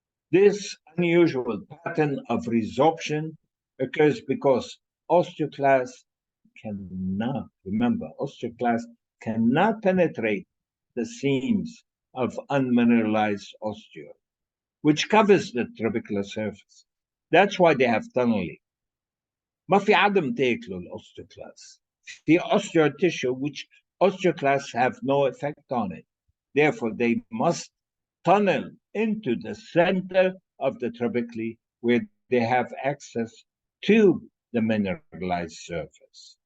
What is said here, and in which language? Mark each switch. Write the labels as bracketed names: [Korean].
[English] This unusual pattern of resorption occurs because osteoclasts cannot penetrate the seams of unmineralized osteoid, which covers the trabecular surface. That's why they have tunneling. [Arabic] ما في عدم تاكلوا الاوستيوكلاست. [English] في osteoid tissue which osteoclasts have no effect on it. Therefore, they must tunnel into the center of the trabeculae where they have access to the mineralized surface.